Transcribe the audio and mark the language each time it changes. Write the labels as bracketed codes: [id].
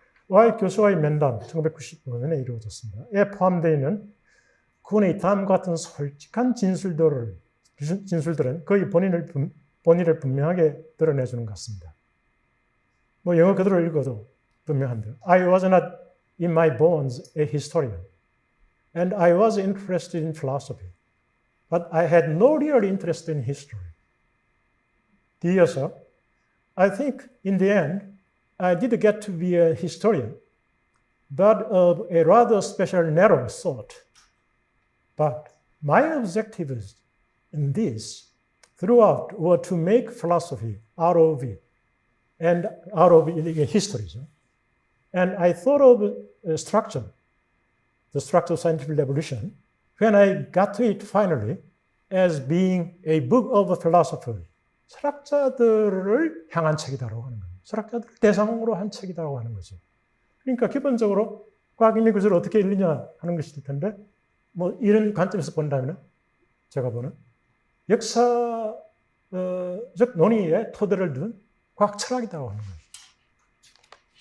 [ko] Y 교수와의 면담 1995년에 이루어졌습니다. 에 포함되어 있는 쿤의 다음과 같은 솔직한 진술들은 그의 본의를 분명하게 드러내주는 것 같습니다. 영어 그대로 읽어도 분명한데요. [en] I was not in my bones a historian, and I was interested in philosophy, but I had no real interest in history. [ko] 뒤이어서 [en] I think in the end I did get to be a historian, but of a rather special narrow sort. But my objectives in this throughout were to make philosophy out of it, and out of history. And I thought of structure, the structure of scientific revolution, when I got to it finally, as being a book of philosophy. [ko] 철학자들을 향한 책이다라고 하는 거예요. 철학자들을 대상으로 한 책이다라고 하는 거죠. 그러니까 기본적으로 과학인의 구조를 어떻게 읽느냐 하는 것일 텐데, 이런 관점에서 본다면 제가 보는 역사적 논의의 토대를 둔 과학 철학이라고 하는 거예요.